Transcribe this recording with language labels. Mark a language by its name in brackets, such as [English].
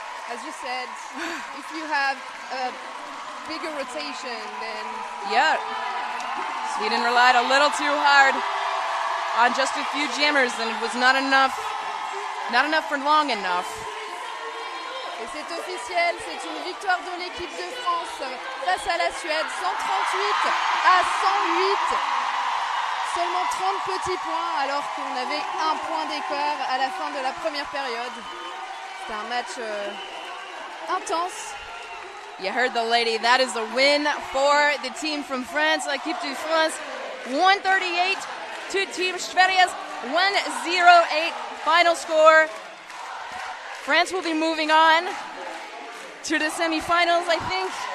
[English] As you said, if you have a bigger rotation, then... Yeah. Sweden relied a little too hard on just a few jammers, and it was not enough for long enough. [French] Et c'est officiel, c'est une victoire de l'équipe de France face à la Suède, 138-108. Seulement 30 petits points alors qu'on avait un point d'écart à la fin de la première période. C'était un match intense. [English] You heard the lady. That is a win for the team from France, [French] l'équipe de France. [English] 138 to Team Sveriges 108 final score. France will be moving on to the semifinals, I think.